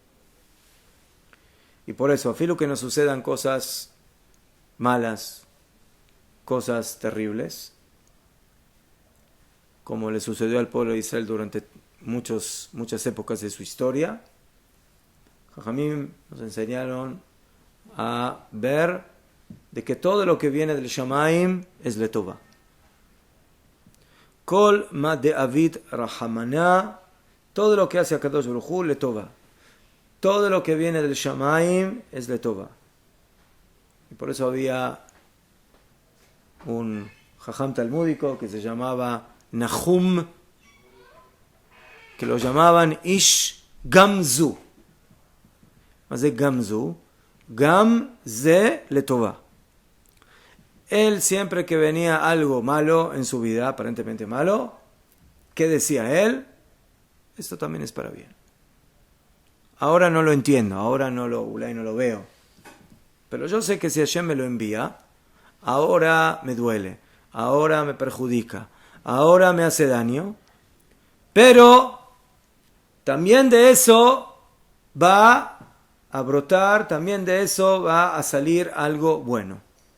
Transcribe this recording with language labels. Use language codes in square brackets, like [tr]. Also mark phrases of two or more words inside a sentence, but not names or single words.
[es] Y por eso, a filo que nos sucedan cosas malas, cosas terribles, como le sucedió al pueblo de Israel durante muchas épocas de su historia, Jajamim nos enseñaron a ver de que todo lo que viene del Shamaim es letova. [arc] כל מה דעביד רחמנא, [es] todo lo que hace [he] הקדוש ברוך הוא לטובה. [es] Todo lo que viene del Shamaim es letova. Y por eso había un jajam talmúdico que se llamaba Nahum, que lo llamaban Ish Gamzu. ¿Más de Gamzu? [he] גם זה לטובה. [es] Él siempre que venía algo malo en su vida, aparentemente malo, ¿qué decía él? Esto también es para bien. Ahora no lo entiendo, ahora no lo veo. Pero yo sé que si Hashem me lo envía, ahora me duele, ahora me perjudica, ahora me hace daño, pero también de eso va a brotar, también de eso va a salir algo bueno.